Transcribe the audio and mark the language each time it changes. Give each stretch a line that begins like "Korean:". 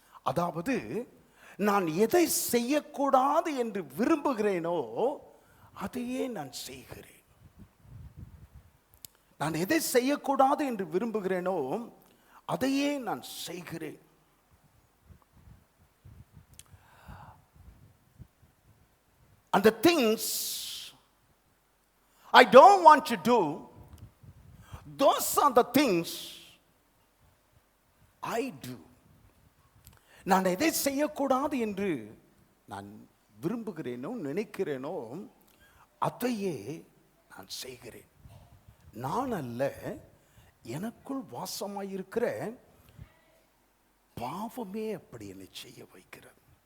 Tamil: அதாவது நான் எதை செய்யக்கூடாது என்று விரும்புகிறேனோ அதையே நான் செய்கிறேன். நான் எதை செய்யக்கூடாது என்று விரும்புகிறேனோ அதையே நான் செய்கிறேன்.
English: And the things I don't want to do, those are the things I do.
Tamil: நான் எதை செய்யக்கூடாது என்று நான் விரும்புகிறேனோ நினைக்கிறேனோ அதையே நான் செய்கிறேன். நான் அல்ல, எனக்குள் வாசமாயிருக்கிற பாவமே அப்படி என்னை செய்ய வைக்கிறது.